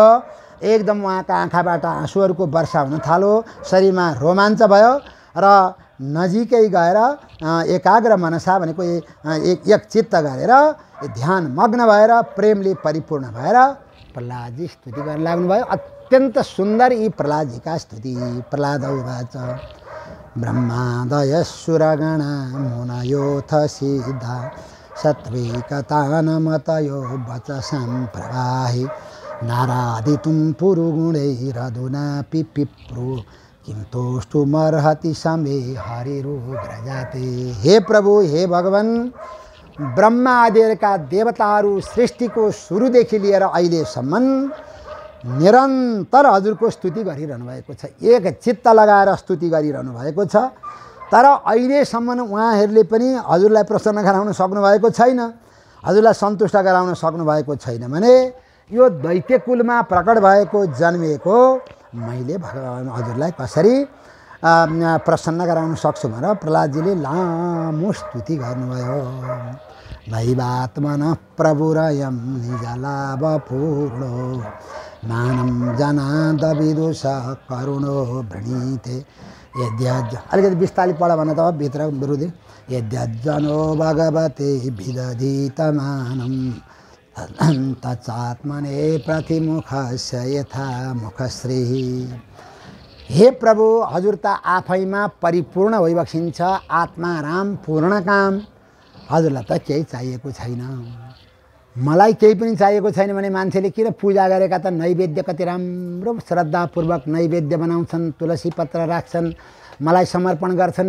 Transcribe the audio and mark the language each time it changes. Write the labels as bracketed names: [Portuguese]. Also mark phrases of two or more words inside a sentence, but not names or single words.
[Nepali] एकदम उहाँका आँखाबाट आँसुहरूको वर्षा हुन थाल्यो, शरीरमा रोमाञ्च भयो र नजिकै गएर एकाग्र मनसा भनेको एक चित्त गरेर ध्यान मग्न भएर प्रेमले परिपूर्ण भएर प्रहलादजी स्तुति गर्न लाग्नुभयो। अत्यन्त सुन्दर यी प्रहलादजीका स्तुति। [Sanskrit] प्रहलाद उवाच ब्रह्मादय सुरगणा मुनयोऽथ सिद्धा सत्त्वैकतानमतयो वचसां प्रवाहि नारादितुं पुरुगुणैरधुनापि पिप्रो किं तोष्टुमर्हति समे हरिरुग्रजाते। [Nepali] हे प्रभु, हे भगवान्, ब्रह्मा आदिका देवताहरू सृष्टिको सुरुदेखि लिएर अहिलेसम्म निरन्तर हजुरको स्तुति गरिरहनु भएको छ, एक चित्त लगाएर स्तुति गरिरहनु भएको छ। तर अहिलेसम्म उहाँहरूले पनि हजुरलाई प्रसन्न गराउन सक्नुभएको छैन, हजुरलाई सन्तुष्ट गराउन सक्नुभएको छैन भने यो दैत्य कुलमा प्रकट भएको जन्मिएको मैले भगवान् हजुरलाई कसरी प्रसन्न गराउन सक्छु भनेर प्रहलादजीले लामो स्तुति गर्नुभयो। [Sanskrit] नैवात्मनः प्रभुरयं निजलाभपूर्णो मानं जनाद विदुष करुणो वृणीते यद्यज। [Nepali] अलिकति बिस्तारै पढ भन त भित्र विरुद्धि। [Sanskrit] यद्यजनो भगवते विदधीतमानं तच्चात्मने प्रतिमुखस्य यथा मुखश्री। [Nepali] हे प्रभु, हजुर त आफैमा परिपूर्ण भइबक्सिन्छ, [Sanskrit] आत्मा राम पूर्ण काम। [Nepali] हजुरलाई त केही चाहिएको छैन, मलाई केही पनि चाहिएको छैन भने मान्छेले किन पूजा गरेका त नैवेद्य कति राम्रो श्रद्धापूर्वक नैवेद्य बनाउँछन्, तुलसी पत्र राख्छन्, मलाई समर्पण गर्छन्।